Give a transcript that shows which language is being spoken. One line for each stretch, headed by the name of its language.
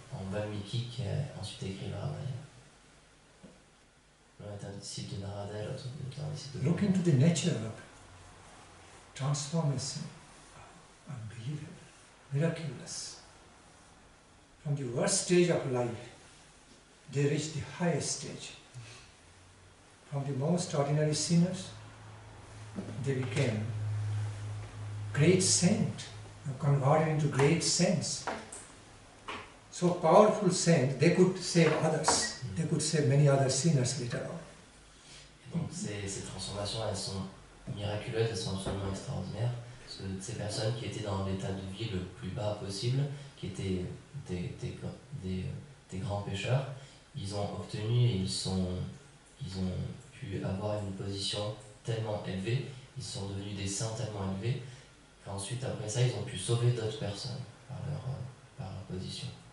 French: En Valmiki, qui a ensuite écrit le Ramayana. L'un est un disciple de Narada, l'autre est un disciple de
English: Look into the nature of transformation. Unbelievable, miraculous. From the worst stage of life, they reach the highest stage. From the most ordinary sinners, they became great saint, converted into great saints. So powerful saint, they could save others. They could save many other sinners later on.
French: Donc ces transformations, elles sont miraculeuses, elles sont absolument extraordinaires. Parce que ces personnes qui étaient dans l'état de vie le plus bas possible, qui étaient des grands pécheurs, ils ont obtenu et ils ont pu avoir une position tellement élevée, ils sont devenus des saints tellement élevés, qu'ensuite après ça, ils ont pu sauver d'autres personnes par leur position.